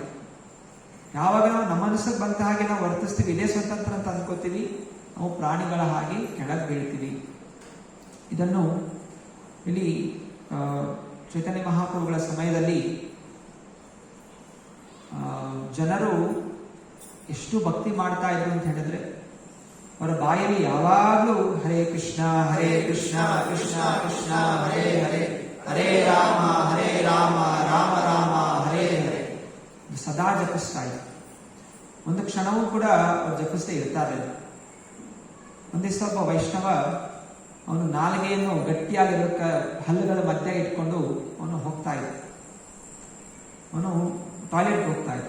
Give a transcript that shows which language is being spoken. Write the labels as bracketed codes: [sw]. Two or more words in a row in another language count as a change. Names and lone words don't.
[kn] ಯಾವಾಗ ನಾವು ನಮ್ಮ ಮನಸ್ಸಿಗೆ ಬಂದ ಹಾಗೆ ನಾವು ವರ್ತಿಸ್ತೀವಿ, ಇದೇ ಸ್ವತಂತ್ರ ಅಂತ ಅನ್ಕೋತೀವಿ, ನಾವು ಪ್ರಾಣಿಗಳ ಹಾಗೆ ಕೆಳಗೆ ಬೀಳ್ತೀವಿ. ಇದನ್ನು ಇಲ್ಲಿ ಚೈತನ್ಯ ಮಹಾಪ್ರಭುಗಳ ಸಮಯದಲ್ಲಿ ಜನರು ಎಷ್ಟು ಭಕ್ತಿ ಮಾಡ್ತಾ ಇದ್ರು ಅಂತ ಹೇಳಿದ್ರೆ, ಅವರ ಬಾಯಲ್ಲಿ ಯಾವಾಗಲೂ [sa] ಹರೇ ಕೃಷ್ಣ ಕೃಷ್ಣ ಕೃಷ್ಣ ಹರೇ ಹರೇ, ಹರೇ ರಾಮ ರಾಮ ರಾಮ ಹರೇ ಹರೇ [kn] ಸದಾ ಜಪಿಸ್ತಾ ಇದ್ರು. ಒಂದು ಕ್ಷಣವೂ ಕೂಡ ಅವ್ರು ಜಪಿಸದೇ ಇರ್ತಾರೆ. ಒಂದೇ ಒಬ್ಬ ವೈಷ್ಣವ ಅವನು ನಾಲಿಗೆಯನ್ನು ಗಟ್ಟಿಯಾಗಿರೋ ಹಲ್ಲುಗಳ ಮಧ್ಯೆ ಇಟ್ಕೊಂಡು ಅವನು ಹೋಗ್ತಾ ಇದ್ದ. ಅವನು ಟಾಯ್ಲೆಟ್ ಹೋಗ್ತಾ ಇದ್ದ.